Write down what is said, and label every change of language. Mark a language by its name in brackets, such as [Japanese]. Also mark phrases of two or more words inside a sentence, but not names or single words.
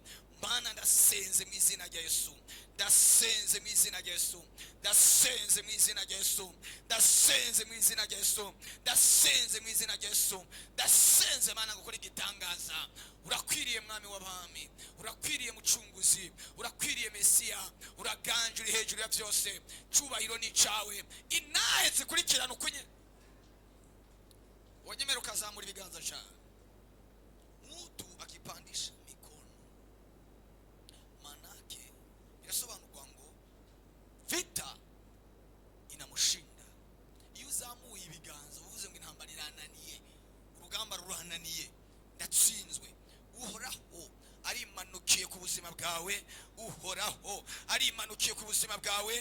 [Kinyarwanda] Mana ndasenze mu izina rya Yesu, ndasenze mu izina rya Yesu, ndasenze mu izina rya Yesu, ndasenze mu izina rya Yesu, ndasenze mu izina rya Yesu, ndasenze Mana gukora igitangaza. Urakwiriye mwami w'abami, urakwiriye mucunguzi, urakwiriye Mesiya, uraganje uri hejuru ya byose. Cyubahiro ni cawe, inahe zikurikirana ukunye wanyemera ukazamura ibiganza cyane. [Swahili] Mtu akipandisha mikono, manake [Kinyarwanda] birasobanurwa ngo [Swahili] vita inamushinda. [Kinyarwanda] Iyo uzamuye ibiganza uvuze ngo intambara irananiye, urugamba rurananiye, ndatsinzwe. Uhoraho arimanukiye ku buzima bwawe, uhoraho arimanukiye ku buzima bwawe.